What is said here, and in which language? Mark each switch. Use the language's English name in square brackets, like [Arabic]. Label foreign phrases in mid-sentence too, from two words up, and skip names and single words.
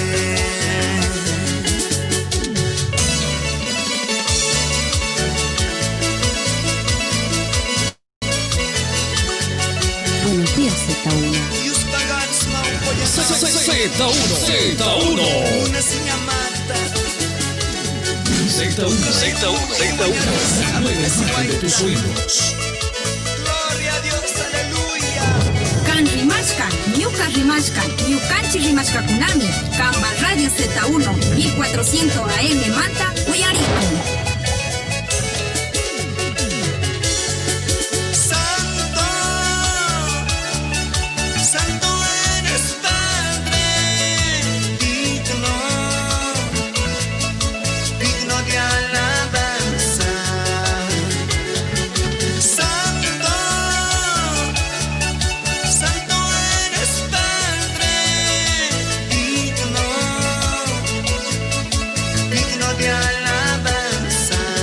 [Spanish] Buenos días, Z1. Z1. Nueva imagen de tus sueños. Gloria a Dios, aleluya. [Quechua] Kan rimashkan, ñuka rimashkan, ñukanchi rimashkakunami, Kamba Radio Z1, 1400 AM manta, uyarikun. [Spanish] Santo, santo eres Padre, digno, digno de alabanza. Santo, santo eres Padre, digno, digno de alabanza.